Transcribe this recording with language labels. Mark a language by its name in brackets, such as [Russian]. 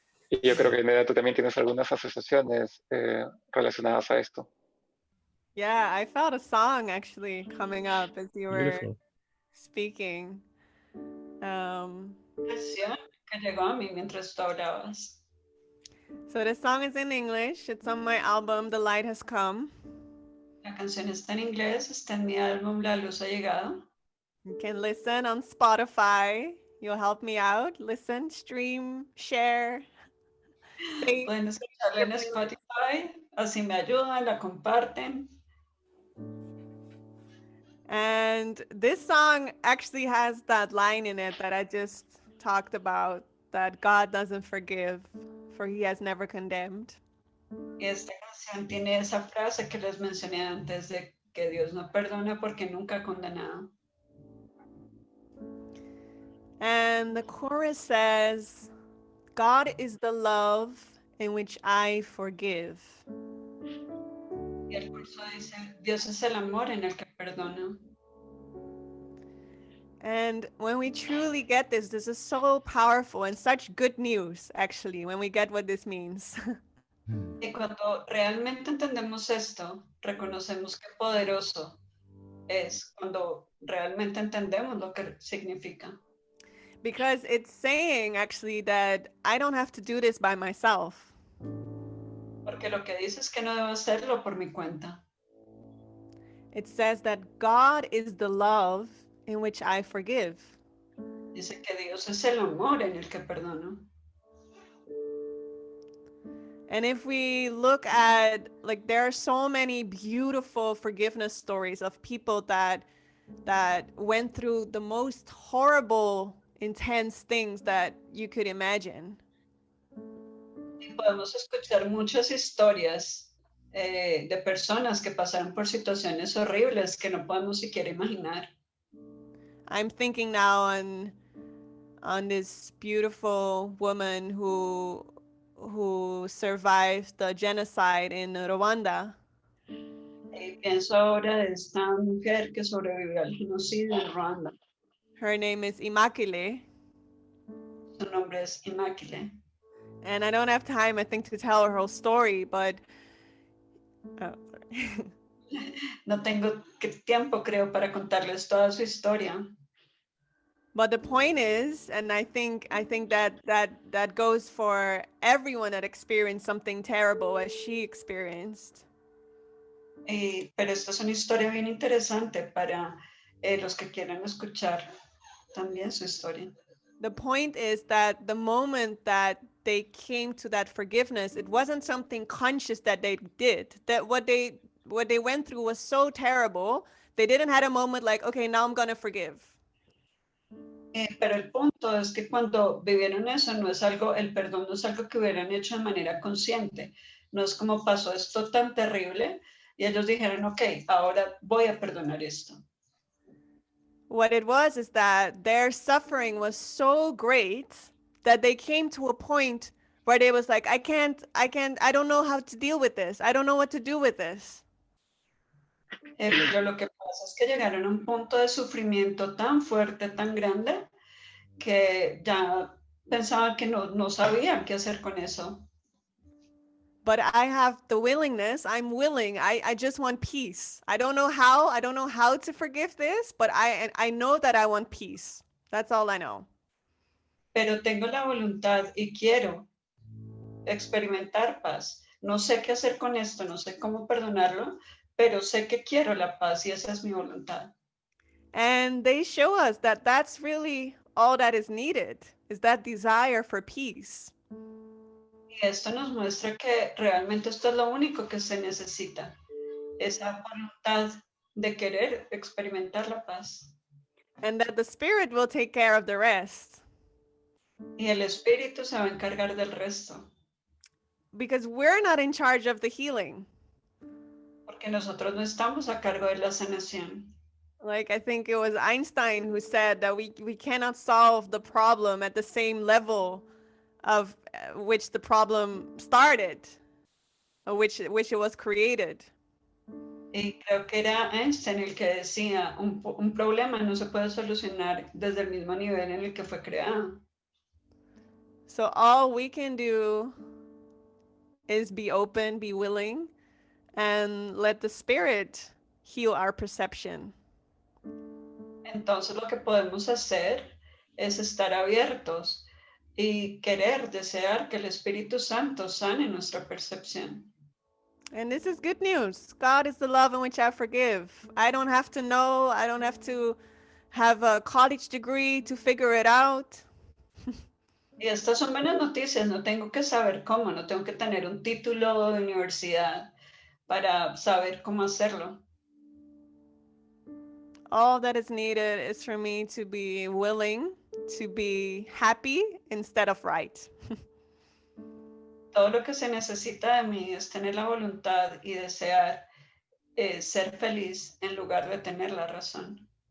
[Spanish] Y yo creo que, Neda, tú también tienes algunas asociaciones relacionadas a esto. [English] Yeah, I felt a song actually coming up as you were Beautiful. speaking. [Spanish] Canción que llegó a mí mientras tú hablabas. [English] So this song is in English. It's on my album, The Light Has Come. [Spanish] La canción está en inglés, está en mi álbum La Luz ha Llegado. [English] You can listen on Spotify. You'll help me out. Listen, stream, share. Say, [Spanish] Pueden escucharla en Spotify, así me ayudan, la comparten. [English] and this song actually has that line in it that I just talked about, that God doesn't forgive, for he has never condemned. [Spanish] Y esta canción tiene esa frase que les mencioné antes de que Dios no perdona porque nunca ha condenado. [English] And the chorus says, God is the love in which I forgive. [Spanish] Y el curso dice, Dios es el amor en el que perdona. [English] And when we truly get this, this is so powerful and such good news, actually, when we get what this means. [Spanish] Y cuando realmente entendemos esto, reconocemos qué poderoso es cuando realmente entendemos lo que significa. [English] Because it's saying, actually, that I don't have to do this by myself. [Spanish] Porque lo que dice es que no debo hacerlo por mi cuenta. [English] It says that God is the love in which I forgive. [Spanish] Dice que Dios es el amor en el que perdono. [English] And if we look at, like, there are so many beautiful forgiveness stories of people that went through the most horrible, intense things that you could imagine. [Spanish] Y podemos escuchar muchas historias de personas que pasaron por situaciones horribles que no podemos siquiera imaginar. [English] I'm thinking now on this beautiful woman who survived the genocide in Rwanda. [Spanish] Y pienso ahora de esta mujer que sobrevivió al genocidio en Ruanda. [English] Her name is Immaculée. [Spanish] Su nombre es Immaculée. [English] And I don't have time, I think, to tell her whole story, but sorry. [Spanish] No tengo tiempo, creo, para contarles toda su historia. [English] But the point is, and I think that goes for everyone that experienced something terrible as she experienced. [Spanish] Pero esta es una historia bien interesante para los que quieran escuchar también su historia. [English] The point is that the moment that they came to that forgiveness, it wasn't something conscious that they did. That what they went through was so terrible, they didn't have a moment like, okay, now I'm gonna forgive. [Spanish] Pero el punto es que cuando vivieron eso, no es algo, el perdón no es algo que hubieran hecho de manera consciente. No es como pasó esto tan terrible y ellos dijeron, ok, ahora voy a perdonar esto. [English] What it was is that their suffering was so great that they came to a point where they was like, I don't know how to deal with this. I don't know what to do with this. [Spanish] Pero lo que pasa es que llegaron a un punto de sufrimiento tan fuerte, tan grande, que ya pensaban que no sabían qué hacer con eso. [English] But I have the willingness. I'm willing. I just want peace. I don't know how to forgive this, but I know that I want peace. That's all I know. [Spanish] Pero tengo la voluntad y quiero experimentar paz. No sé qué hacer con esto, no sé cómo perdonarlo, pero sé que quiero la paz y esa es mi voluntad. [English] And they show us that that's really all that is needed, is that desire for peace. [Spanish] Y esto nos muestra que realmente esto es lo único que se necesita, esa voluntad de querer experimentar la paz. [English] And that the Spirit will take care of the rest. [Spanish] Y el Espíritu se va a encargar del resto. [English] Because we're not in charge of the healing. [Spanish] Porque nosotros no estamos a cargo de la sanación. [English] Like, I think it was Einstein who said that we cannot solve the problem at the same level of which the problem started, or which it was created. [Spanish] Y creo que era Einstein el que decía, un problema no se puede solucionar desde el mismo nivel en el que fue creado. [English] So all we can do is be open, be willing, and let the Spirit heal our perception. [Spanish] Entonces lo que podemos hacer es estar abiertos y querer, desear que el Espíritu Santo sane nuestra percepción. [English] And this is good news. God is the love in which I forgive. I don't have to know. I don't have to have a college degree to figure it out. [Spanish] Y estas son buenas noticias. No tengo que saber cómo, no tengo que tener un título de universidad para saber cómo hacerlo. [English] All that is needed is for me to be willing to be happy instead of right. [Spanish] Todo lo que se necesita de mí es tener la voluntad y desear ser feliz en lugar de tener la razón.